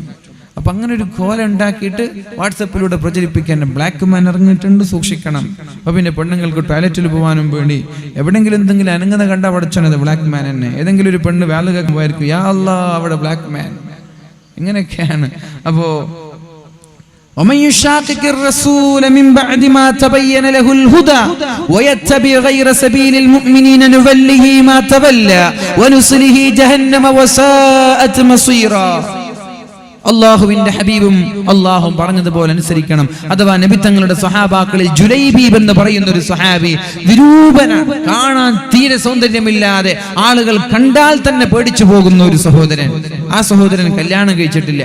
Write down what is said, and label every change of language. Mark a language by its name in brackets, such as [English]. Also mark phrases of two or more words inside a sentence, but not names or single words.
[Malayalam] അപ്പൊ അങ്ങനെ ഒരു കോല ഉണ്ടാക്കിയിട്ട് വാട്സപ്പിലൂടെ പ്രചരിപ്പിക്കാൻ [English] black man [Malayalam] ഇറങ്ങിയിട്ടുണ്ട്, സൂക്ഷിക്കണം. അപ്പൊ പിന്നെ പെണ്ണുങ്ങൾക്ക് ടോയ്ലറ്റിൽ പോകാനും വേണ്ടി എവിടെങ്കിലും എന്തെങ്കിലും അനങ്ങുന്ന കണ്ട പഠിച്ചത് [English] black man [Malayalam] തന്നെ. ഏതെങ്കിലും ഒരു പെണ്ണ് വേല കേൾക്കുമ്പോയിരിക്കും, [Arabic] يا الله [Malayalam] അവിടെ [English] black man. [Malayalam] ഇങ്ങനെയൊക്കെയാണ്. [Arabic] അപ്പോ ومن يشاقق الرسول من بعد ما تبين له الهدى ويتبع غير سبيل المؤمنين نوله ما تولى ونصله جهنم وساءت مصيرا. [Malayalam] അല്ലാഹുവിന്റെ ഹബീബും അല്ലാഹും പറഞ്ഞതുപോലെ അനുസരിക്കണം. അഥവാ നബി തങ്ങളുടെ സ്വഹാബാക്കളിൽ ജുലൈബീബ് എന്ന് പറയുന്ന ഒരു സ്വഹാബി വിരൂപനാണ്, കാണാൻ തീരെ സൗന്ദര്യമില്ലാതെ, ആളുകൾ കണ്ടാൽ തന്നെ പേടിച്ചു പോകുന്ന ഒരു സഹോദരൻ. ആ സഹോദരൻ കല്യാണം കഴിച്ചിട്ടില്ല.